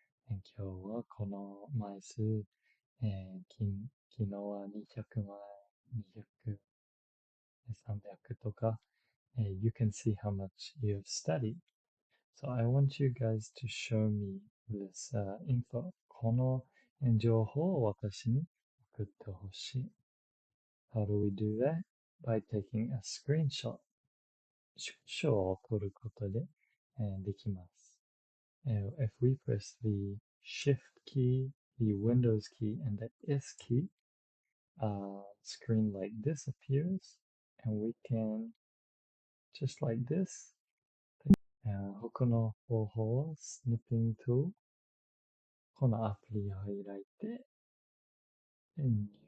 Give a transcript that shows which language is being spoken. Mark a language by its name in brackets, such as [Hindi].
[Japanese] 今日はこの枚数、昨日は200枚、200 300とか、 [English] you can see how much you have studied. So I want you guys to show me this info. [Japanese] この情報を私に送ってほしい。 [English] How do we do that? By taking a screenshot. [Japanese] 縮小を取ることで、できます。 [English] If we press the Shift key, the Windows key, and the S key, a screen like this appears, and we can, just like this, [Japanese] 他の方法を Snipping tool このアプリを開いて、 [English] New